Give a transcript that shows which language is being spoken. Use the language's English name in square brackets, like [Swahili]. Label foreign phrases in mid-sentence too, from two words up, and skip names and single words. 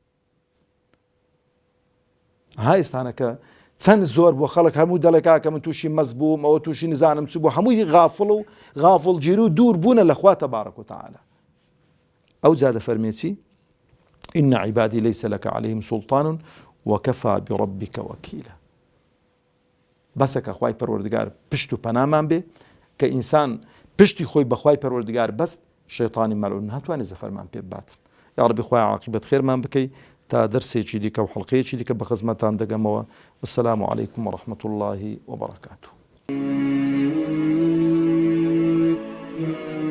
[Central Kurdish] ها ئێستانەکە چەند زۆر بۆ خەڵک هەموو دەڵێکا کە من تووشی مەز بووم ئەوە تووشی نزانم چ بوو هەمووی غافڵ و غافڵگیر و دوور بوونە لە خوا [Arabic] تەبارەک و تەعالە. [Central Kurdish] ئەو جا دەفەرمێ چی؟ [Arabic] إن عبادي ليس لك عليهم سلطان وكفى بربك وكيلا. [Central Kurdish] بەسەکە خوای پەروەردگار پشت و پەنامان بێ کە ئینسان پشتی خۆی بەخوای پەروەردگار بەست شەیطانی مەلعون ناتوانێت زەفەرمان پێ بباتن. یا ربی خوای عاقبەت خێرمان بکەی تا دەرسێکی دیکە و حەڵقەیەکی دیکە بە خزمەتان دەگەمەوە. [Arabic] والسلام عليكم ورحمة الله وبركاته.